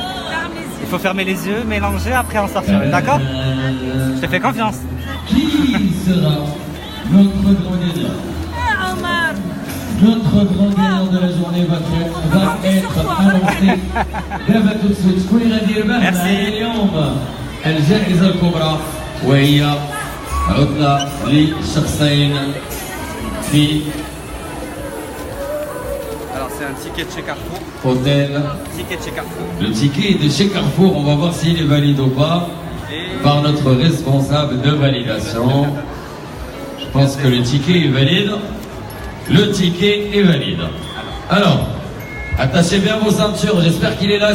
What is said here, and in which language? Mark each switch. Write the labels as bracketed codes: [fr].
[fr] ferme les yeux. Il faut fermer les yeux, mélanger, après en sortir. D'accord? Je te fais confiance. Qui sera notre grand gagnant? Ah, Omar. Notre grand gagnant de la journée va être annoncé دابا tout de suite. [ar] شكون اللي غادي يربح [fr] Merci. [ar] معايا اليوم الجائزة الكبرى وهي عطلة لشخصين في [fr] Alors c'est un ticket de chez Carrefour. hôtel. Ticket de chez Carrefour. Le ticket est de chez Carrefour, on va voir s'il est valide ou pas Et par notre responsable de validation. Je pense que le ticket est valide. Le ticket est valide. Alors, attachez bien vos ceintures, j'espère qu'il est là.